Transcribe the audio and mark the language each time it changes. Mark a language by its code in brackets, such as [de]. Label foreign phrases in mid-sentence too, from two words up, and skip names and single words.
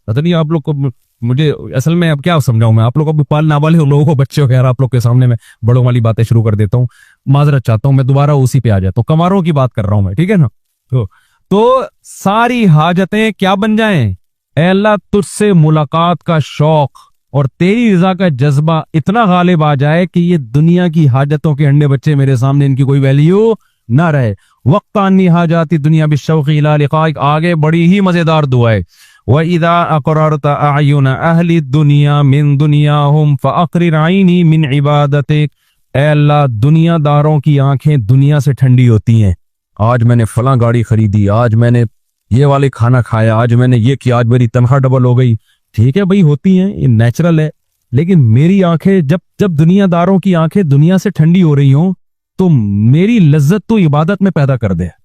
[ur] پتا نہیں آپ لوگ کو، مجھے اصل میں اب کیا سمجھاؤں میں آپ لوگوں کو، پال نابالغ لوگوں کو، بچے ہو یار، آپ لوگ کے سامنے میں بڑوں والی باتیں شروع کر دیتا ہوں، معذرت چاہتا ہوں، میں دوبارہ اسی پہ آ جاتا ہوں، کماروں کی بات کر رہا ہوں میں، ٹھیک ہے نا. تو ساری حاجتیں کیا بن جائیں؟ اے اللہ، تجھ سے ملاقات کا شوق اور تیری رضا کا جذبہ اتنا غالب آ جائے کہ یہ دنیا کی حاجتوں کے انڈے بچے میرے سامنے، ان کی کوئی ویلیو نہ رہے. [ar] وقتاني حاجاتي دنيا بشوقي إلى لقائك. [ur] آگے بڑی ہی مزیدار دعا ہے, [ar] وإذا أقررت أعين أهل الدنيا من دنياهم فأقرر عيني من عبادتك. [ur] اے اللہ، دنیاداروں کی آنکھیں دنیا سے ٹھنڈی ہوتی ہیں. آج میں نے فلاں گاڑی خریدی، آج میں نے یہ والے کھانا کھایا، آج میں نے یہ کیا، آج میری تنخواہ ڈبل ہو گئی، ٹھیک ہے بھائی، ہوتی ہیں، یہ نیچرل ہے. لیکن میری آنکھیں، جب دنیاداروں کی آنکھیں دنیا سے ٹھنڈی ہو رہی ہوں، تو میری لذت تو عبادت میں پیدا کر دے.